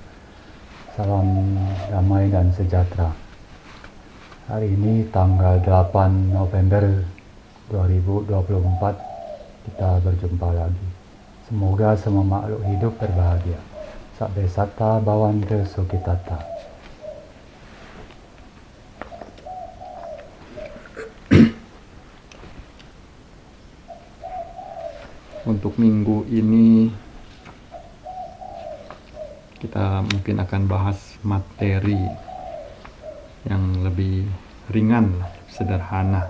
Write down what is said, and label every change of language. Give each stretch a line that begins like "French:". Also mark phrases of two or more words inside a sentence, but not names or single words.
Indonesian: Salam damai dan sejahtera. Hari ini tanggal 8 November 2024 kita berjumpa lagi. Semoga semua makhluk hidup berbahagia.
Pali: Sabbe satta bhavantu sukhitata.
Indonesian: Untuk minggu ini kita mungkin akan bahas materi yang lebih ringan, sederhana.